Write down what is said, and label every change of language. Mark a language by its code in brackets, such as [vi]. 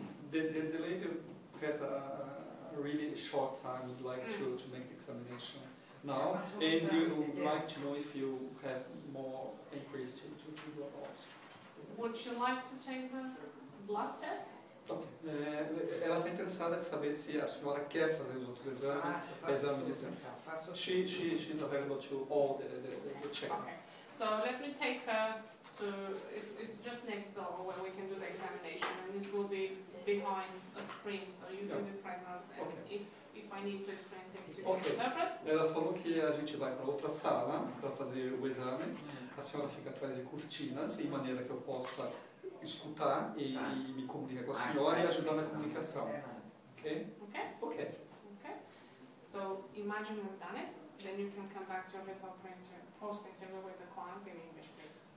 [en] The lady has a really short time, would like to make the examination now, and you would like to know if you have more inquiries to do about. Would you like to take the blood test? Okay. [pt] Ela está interessada em saber se a senhora quer fazer os outros exames, exame de sangue. [en] She's available to all the check. Okay. So let me take her to just next door where we can do the examination, and it will be behind a screen, so you can be present. And if I need to explain things, you can interpret. [pt] Ela falou que a gente vai para outra sala para fazer o exame. A senhora fica atrás de cortinas, de maneira que eu possa escutar e me comunicar com a senhora e ajudar na comunicação. Ok? Okay? Ok. Okay. [en] So imagine we've done it, then you can come back to your little post-interview with the client in English, please.